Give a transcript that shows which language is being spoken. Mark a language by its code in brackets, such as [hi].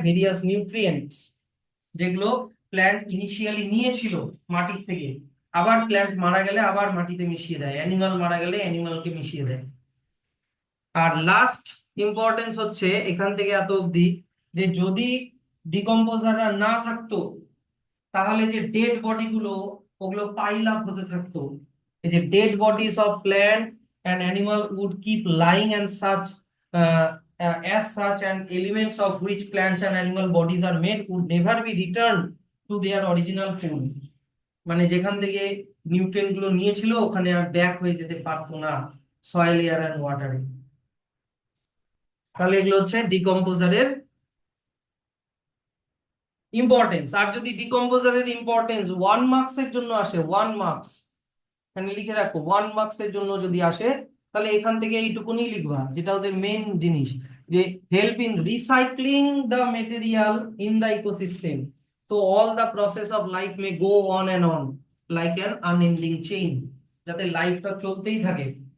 [bn] Various nutrients, যেগুলো plant initially নিয়েছিল মাটির থেকে, আবার প্ল্যান্ট মারা গেলে আবার মাটিতে মিশিয়ে দেয়, অ্যানিমাল মারা গেলে অ্যানিমালকে মিশিয়ে দেয়। আর লাস্ট ইম্পর্টেন্স হচ্ছে এখান থেকে এত অবধি, যে যদি ডিকম্পোজাররা না থাকতো তাহলে যে ডেড বডি গুলো, ওগুলো পাইল আপ হতে থাকতো, এই যে [en] Dead bodies of plant and animal would keep lying and such as such and elements of which plants and animal bodies are made would never be returned to their original form. [bn] মানে যেখান থেকে nutrient গুলো নিয়েছিল ওখানে আর back হয়ে যেতে পারতো না সয়েল এয়ার অ্যান্ড ওয়াটারে। তাহলে এগুলো হচ্ছে ডিকম্পোজারের ইম্পর্টেন্স। আর যদি ডিকম্পোজারের ইম্পর্টেন্স 1 মার্কস এর জন্য আসে, 1 মার্কস এখানে লিখে রাখো, 1 মার্কস এর জন্য যদি আসে তাহলে এখান থেকে এইটুকুনি লিখবা, যেটা ওদের মেন জিনিস, যে [en] help in recycling the material in the ecosystem, তো all the process of life may go on and on like an unending chain, [bn] যাতে লাইফটা চলতেই থাকে।